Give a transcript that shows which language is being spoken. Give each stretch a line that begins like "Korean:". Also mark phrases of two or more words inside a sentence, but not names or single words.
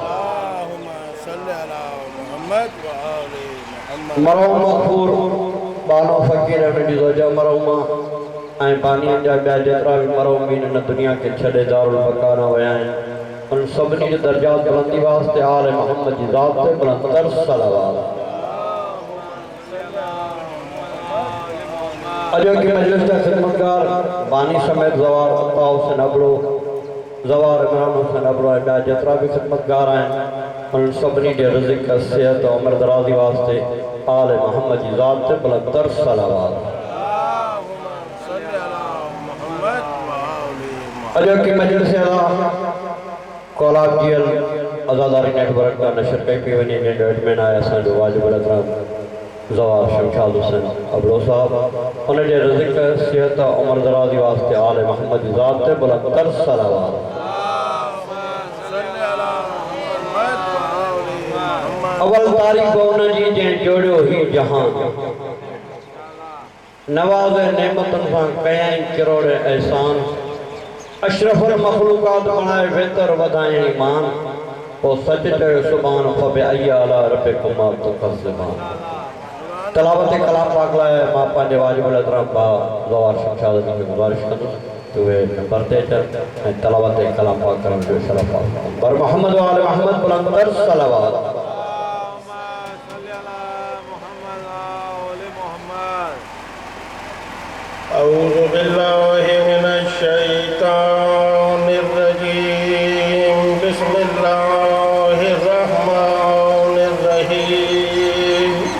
Sindhi: मरहूम मग़फूर बानो फ़कीर नंढी ज़ोजा मरहूमा ऐं बानियनि जा ॿिया जेतिरा भी मरहूमीन हिन दुनिया के छॾे दारुल बक़ा न विया आहिनि उन सभिनी जे दर्जात बुलंदी वास्ते आले मोहम्मद जी ज़ात ते बुलंद कर सलावत। अजो की मजलिस का खिदमतगार बानी समेत ज़वार अता हुसैन अबड़ो, ज़वार इमरान हुसैन अबड़ो ऐं जेतिरा भी खिदमतगार आहिनि उन सभिनी जे रिज़्क़ सेहत और उम्र दराज़ी वास्ते आले मोहम्मद जी ज़ात ते बुलंद कर सलावत। अजो की मजलिस कोलाब जियल आज़ादारी नेटवर्क का नशर कई पी वञे जंहिंजो एडमिन आहे असांजो वाजिबुल एहतराम ज़वार शमशाद हुसैन अबड़ो साहब उन जे रिज़्क़ सेहत और उम्र दराज़ी वास्ते आले मोहम्मद जी ज़ात ते बुलंद कर सलावत। अवल तारीफ़ उन जी जंहिं जोड़ियो ही जहान नवाज़ नेमतुनि सां कयईं किरोड़ एहसान अशरफुल मखलूकात बणाए बेहतर वधाई ईमान पोइ सच चयो सुभान
Arabic: فبأي آلاء ربكما تكذبان.
Sindhi: तलावत कलाम पाक लाइ मां पंहिंजे वाजिबुल एहतराम भाउ ज़वार शमशाद खे गुज़ारिश कंदुसि त उहे नंबर ते अचनि ऐं तलावत कलाम पाक करण जो शरफ़ हासिल बर मोहम्मद व आले मोहम्मद बुलंद कर सलावत।
Arabic: أعوذ بالله من الشيطان الرجيم بسم الله الرحمن الرحيم